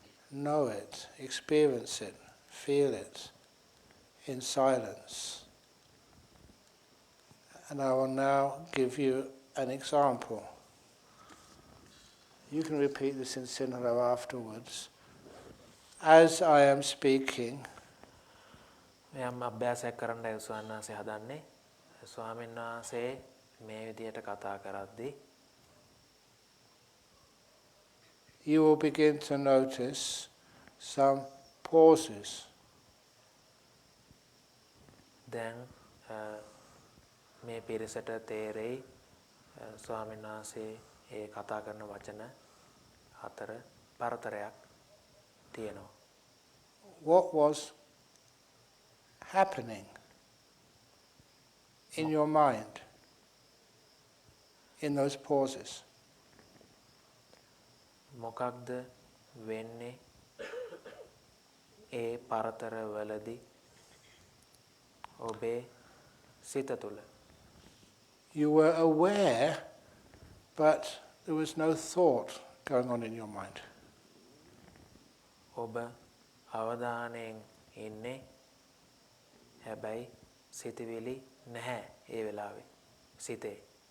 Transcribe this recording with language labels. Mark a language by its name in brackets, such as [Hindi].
[English] Know it, experience it, feel it in silence. And I will now give you an example. You can repeat this in Sinhala afterwards. As I am speaking, [Sinhala] මම අභ්‍යාසයක් කරන්නයි ස්වාමීන් වහන්සේ හදන්නේ. ස්වාමීන් වහන්සේ මේ විදියට කතා කරද්දී [English] you will begin to notice some pauses. [Sinhala] දැන් මේ පිරිසට තේරෙයි ස්වාමීන් වහන්සේ ඒ කතා කරන වචන හතර පරතරයක් තියෙනවා. [English] What was happening in your mind in those pauses? [Sinhala] මොකක්ද වෙන්නේ ඒ පරතර වලදී ඔබේ සිත තුළ? [English] You were aware, but there was no thought going on in your mind. [Sinhala] ඔබ අවධානයෙන් ඉන්නේ හැබැයි සිතවිලි නැහැ ඒ වෙලාවේ සිතේ.